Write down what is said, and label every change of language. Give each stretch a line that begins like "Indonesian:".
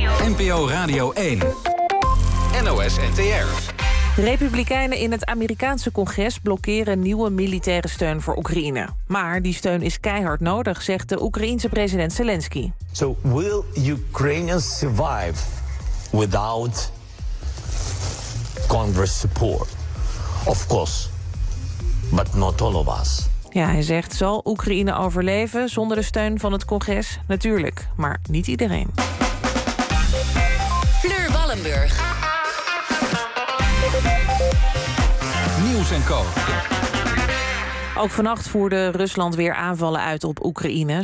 Dutch: NPO Radio 1. NOS NTR. Republikeinen in het Amerikaanse congres blokkeren nieuwe militaire steun voor Oekraïne. Maar die steun is keihard nodig, zegt de Oekraïense president Zelensky.
English: So will Ukrainians survive without Congress support? Of course, but not all of us.
Dutch: Ja, hij zegt, zal Oekraïne overleven zonder de steun van het congres? Natuurlijk, maar niet iedereen. Fleur Wallenburg. Ook vannacht voerde Rusland weer aanvallen uit op Oekraïne.